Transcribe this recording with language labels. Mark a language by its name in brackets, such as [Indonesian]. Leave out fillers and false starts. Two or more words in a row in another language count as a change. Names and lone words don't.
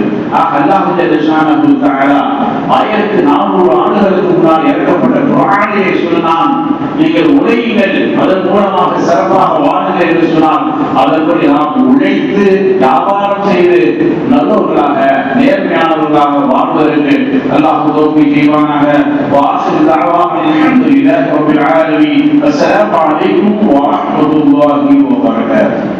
[Tamil] அல்லாஹ் [Arabic] جل شأنه تعالى [Tamil] 1400 ஆண்டுகளுக்கு முன்னால் இறக்கப்பட்ட குர்ஆனிலே சொன்னான், நீங்கள் உழையுங்கள், அதன் மூலமாக சிறப்பாக வாழுங்கள் என்று சொன்னால், அதன்படி நாம் உழைத்து வியாபாரம் செய்து நல்லவர்களாக நேர்மையானவர்களாக வாழ்வதற்கு அல்லாஹ் தௌஃபீக் செய்வானாக. [Arabic] وآخر دعوانا الحمد لله رب العالمين. السلام عليكم ورحمة الله وبركاته.